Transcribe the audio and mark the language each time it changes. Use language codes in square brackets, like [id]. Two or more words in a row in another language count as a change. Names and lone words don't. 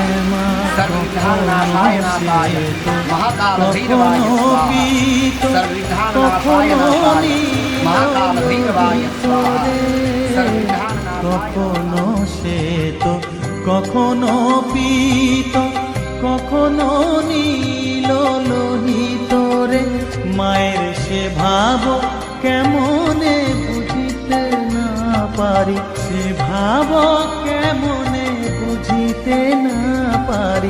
[sa] सर्वविघ्ननाशाय नाथाय, महाकाल भैरवाय स्वाहा, सर्वविघ्ननाशाय नाथाय, महाकाल भैरवाय स्वाहा, सर्वविघ्ननाशाय। [bn] কখনো শ্বেত কখনো পীত, কখনো নীল লোহিত রে। মায়ের সে ভাব কেমনে বুঝিতে না পারি, সে ভাব কেমনে বুঝিতে না পারি।